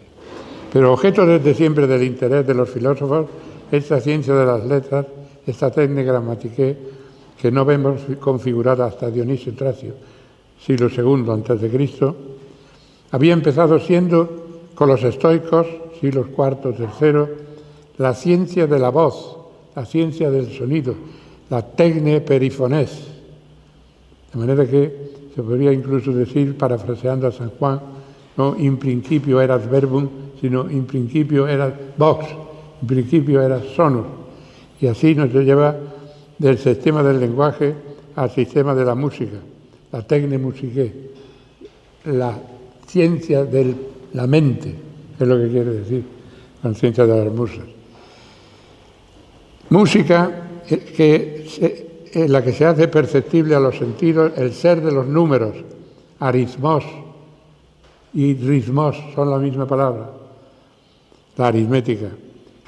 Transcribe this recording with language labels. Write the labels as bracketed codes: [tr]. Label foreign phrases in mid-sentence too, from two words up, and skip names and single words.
[es] Pero objeto desde siempre del interés de los filósofos, esta ciencia de las letras, esta técnica gramatiqué, que no vemos configurada hasta Dionisio Tracio, siglo II a.C., había empezado siendo con los estoicos, siglos IV, III, la ciencia de la voz, la ciencia del sonido, la [el] τέχνη περὶ φωνῆς. [es] De manera que se podría incluso decir, parafraseando a San Juan, no [la] in principio erat verbum, [es] sino [la] in principio erat vox, in principio erat sonus. [es] Y así nos lleva del sistema del lenguaje al sistema de la música, la [el] τέχνη μουσική, [es] la ciencia de la mente, es lo que quiere decir con ciencia de las musas. Música en la que se hace perceptible a los sentidos el ser de los números, aritmos y ritmos son la misma palabra, la aritmética, que